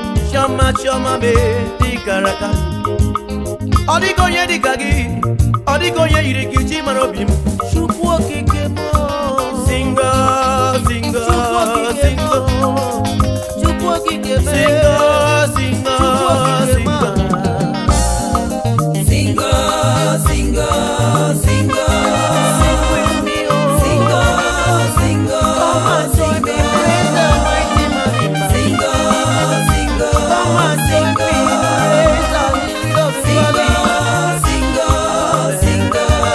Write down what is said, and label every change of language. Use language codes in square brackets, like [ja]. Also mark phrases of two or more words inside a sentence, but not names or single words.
[ig] Chioma, Chioma mee dị kara aka. Ọ dịghị onye dị ka gị, ọ dịghị onye yiri gị, chi mara obi m. Chukwu okike m. Zinga, zinga, Chukwu okike m. zinga. Chukwu okike mee. Zingo, zingo, Chukwu okike zingo. mee. Zingo, zingo, zingo. [en] Sing with me, oh. Zingo, zingo, Come and join me, zingo. praise the mighty man in battle. Zingo, zingo, Come and join me, zingo. praise the lily of the valley. Zingo, zingo, zingo.